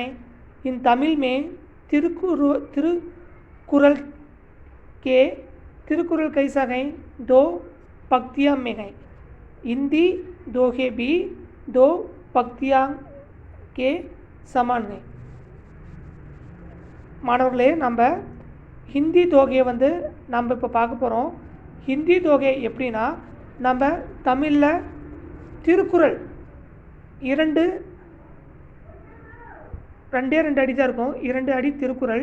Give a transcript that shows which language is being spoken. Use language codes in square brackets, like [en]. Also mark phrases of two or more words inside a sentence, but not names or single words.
[hi] इन तमिल में तिरुकुरल कैसा है? दो पंक्तियाँ में है। हिंदी दोहे भी दो पंक्तियाँ के समान है। [ta] மாணவர்களே, நம்ம ஹிந்தி தோகையை நம்ம இப்போ பார்க்க போகிறோம். ஹிந்தி தோகை எப்படின்னா, நம்ம தமிழில் திருக்குறள் ரெண்டே அடி தான் இருக்கும், 2 அடி திருக்குறள்.